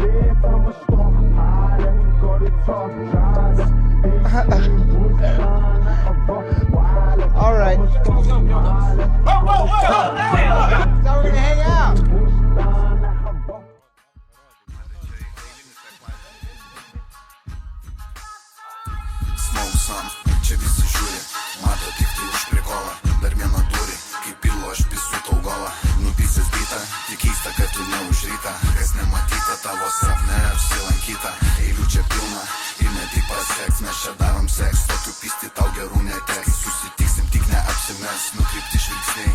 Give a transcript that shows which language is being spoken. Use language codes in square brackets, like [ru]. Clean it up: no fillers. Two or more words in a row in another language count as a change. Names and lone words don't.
[en] All right. Thought we're gonna hang out. Smoke some, [lt] čia visi žiūri, mato tik tai už prikolą. Dar vieną durį, kaip pilu aš pisu tau galą. Nupysęs bytą, tik keista, kad tu ne už rytą. Kas nematyta, tavo sapne apsilankyta. Eilių čia pilna ir ne taip paseks. Mes čia darom seks, tokių pysti tau gerų neteks. Susitiksim, tik neapsimes, nukrypti žvilgsniai.